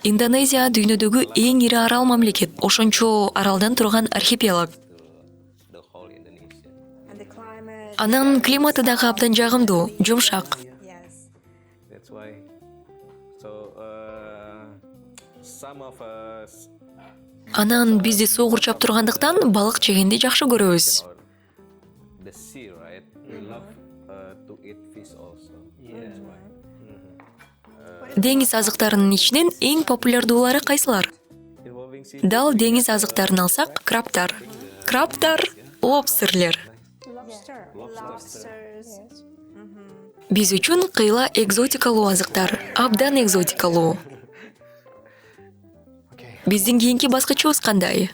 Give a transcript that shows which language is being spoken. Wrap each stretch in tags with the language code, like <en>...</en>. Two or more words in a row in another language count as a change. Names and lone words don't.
<ky>Индонезия дүйнөдөгү эң ири арал мамлекет. Ошончо аралдан турган архипелаг.</ky> <en>the whole Indonesia. And the climate.</en> <ky>Анын климаты дагы абдан жагымдуу, жумшак.</ky> <en>Yes. That's why. So some of us</en> <ky>Анан бизди суу курчап тургандыктан балык жегенди жакшы көрөбүз.</ky> <en>Or the sea, right? We love to eat fish also. That's why.</en> <ky>Деңиз азыктарынын ичинен эң популярдуулары кайсылар?</ky> <en>Involving sea.</en> <ky>Дал деңиз азыктарын алсак, крабтар, лобстерлер.</ky> <en>Lobsters.</en> <ky>Биз үчүн кыйла экзотикалуу азыктар, абдан экзотикалуу. Биздин кийинки баскычыбыз кандай?</ky>